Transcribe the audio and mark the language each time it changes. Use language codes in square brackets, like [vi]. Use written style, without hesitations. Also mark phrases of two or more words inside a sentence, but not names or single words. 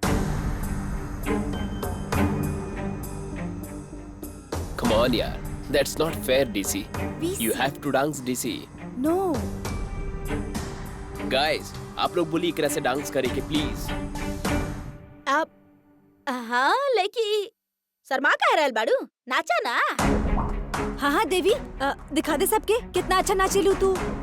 [en] Come on यार, that's not fair डीसी। You have to dance डीसी। नो [bho] गाइस, आप लोग बोली इकरा से डांस करे के प्लीज। अब हाँ, लेकिन शर्मा कह रहल बाड़ू, नाचा ना। हाँ हाँ देवी, दिखा दे सबके कितना अच्छा नाचेलू तू।